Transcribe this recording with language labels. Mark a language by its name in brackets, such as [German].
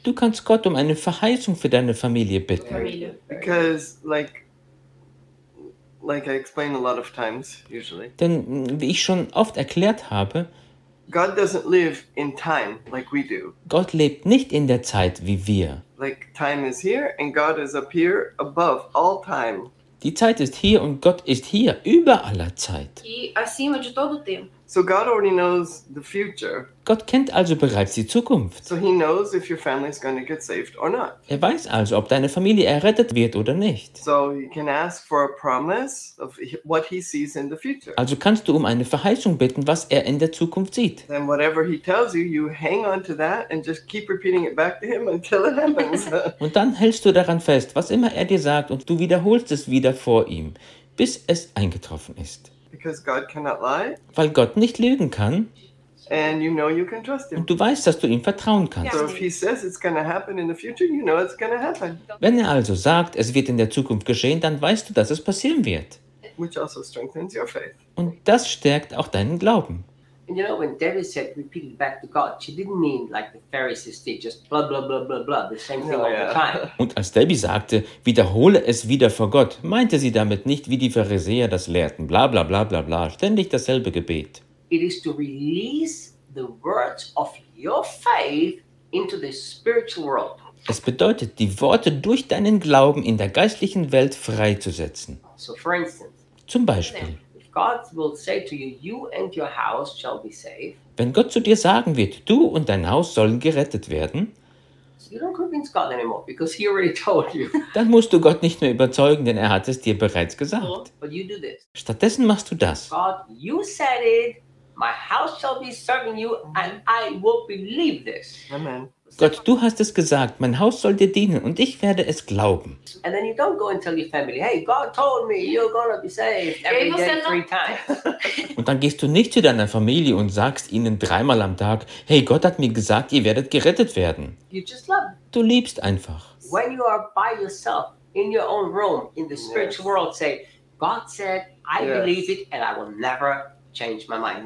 [German] Du kannst Gott um eine Verheißung für deine Familie bitten. [English] Because, like I explain a lot of times, usually. [German] Denn wie ich schon oft erklärt habe. [English] God doesn't live in time like we do. [German] Gott lebt nicht in der Zeit wie wir. [English] Like time is here and God is up here above all time. [German] Die Zeit ist hier und Gott ist hier über aller Zeit. Y acima de todo tiempo. [English] So God already knows the future. [German] Gott kennt also bereits die Zukunft. [English] So he knows if your family is going to get saved or not. [German] Er weiß also, ob deine Familie errettet wird oder nicht. [English] So you can ask for a promise of what he sees in the future. [German] Also kannst du um eine Verheißung bitten, was er in der Zukunft sieht. [English] Then whatever he tells you, you hang on to that and just keep repeating it back to him until it happens. [German] Und dann hältst du daran fest, was immer er dir sagt, und du wiederholst es wieder vor ihm, bis es eingetroffen ist. [English] Because God cannot lie. [German] Weil Gott nicht lügen kann. [English] And you know you can trust him. [German] Und du weißt, dass du ihm vertrauen kannst. [English] So if he says it's going to happen in the future, you know it's going to happen. [German] Wenn er also sagt, es wird in der Zukunft geschehen, dann weißt du, dass es passieren wird. [English] Which also strengthens your faith. [German] Und das stärkt auch deinen Glauben. [English] And you know, when Debbie said repeat it back to God, she didn't mean like the Pharisees did, just blah, blah, blah, blah, blah, the same thing all the time. [German] Und als Debbie sagte, wiederhole es wieder vor Gott, meinte sie damit nicht, wie die Pharisäer das lehrten, bla, bla, bla, bla, bla, ständig dasselbe Gebet. [English] It is to release the words of your faith into the spiritual world. [German] Es bedeutet, die Worte durch deinen Glauben in der geistlichen Welt freizusetzen. [English] So for instance. [German] Zum Beispiel. [English] God will say to you, you and your house shall be saved. [German] Wenn Gott zu dir sagen wird, du und dein Haus sollen gerettet werden, [English] so you don't convince God anymore, because he already told you. [German] Dann musst du Gott nicht mehr überzeugen, denn er hat es dir bereits gesagt. [English] So, but you do this. [German] Stattdessen machst du das. [English] God, you said it, my house shall be serving you, and I will believe this. Amen. [German] Gott, du hast es gesagt, mein Haus soll dir dienen und ich werde es glauben. [English] And then you don't go and tell your family, hey, God told me you're gonna be saved every day, three times. [German] Und dann gehst du nicht zu deiner Familie und sagst ihnen dreimal am Tag, hey, Gott hat mir gesagt, ihr werdet gerettet werden. [English] You just love. [German] Du liebst einfach. [English] When you are by yourself in your own room in the spiritual world, say, God said, I believe it and I will never change my mind.